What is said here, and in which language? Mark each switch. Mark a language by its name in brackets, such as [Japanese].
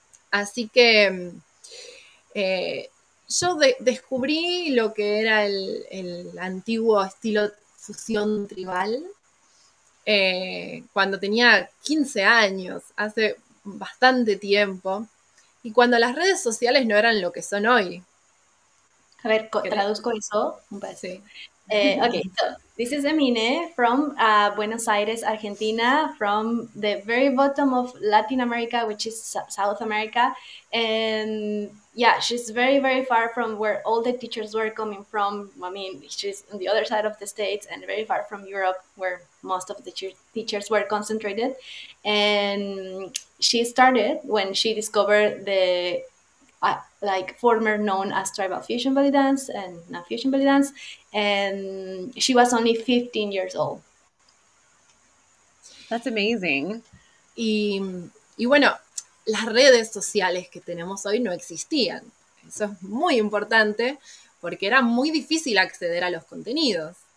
[Spanish] Así que yo descubrí lo que era el antiguo estilo fusión tribal cuando tenía 15 años, hace bastante tiempo, y cuando las redes sociales no eran lo que son hoy. A ver, traduzco eso un poco. Sí. [English] Okay, so this is Emine from Buenos Aires, Argentina, from the very bottom of Latin America, which is South America. And yeah, she's very, very far from where all the teachers were coming from. I mean, she's on the other side of the States and very far from Europe, where most of the teachers were concentrated. And she started when she discovered the like former known as tribal fusion belly dance and now fusion belly dance, and she was only 15 years old. That's amazing. [Spanish] Y bueno, las redes sociales que tenemos hoy no existían. Eso es muy importante porque era muy difícil acceder a los contenidos.